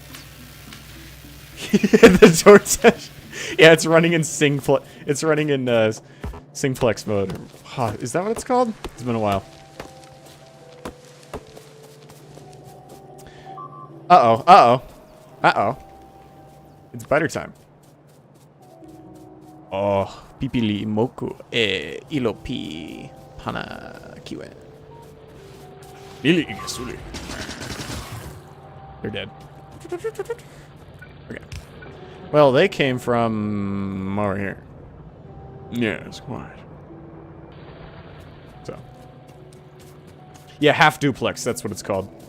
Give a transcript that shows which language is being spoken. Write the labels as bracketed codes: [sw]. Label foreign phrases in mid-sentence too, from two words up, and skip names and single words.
[en] The DoorDash. Yeah, it's running in it's running in Singflex mode. Huh, is that what it's called? It's been a while. Uh-oh, uh-oh. Uh-oh. It's butter time. Oh, pipili moku ilopi hana kiwe. Lili igasuli. They're dead. Okay. Well, they came from over here. Yes, quite. So. Yeah, half duplex, that's what it's called.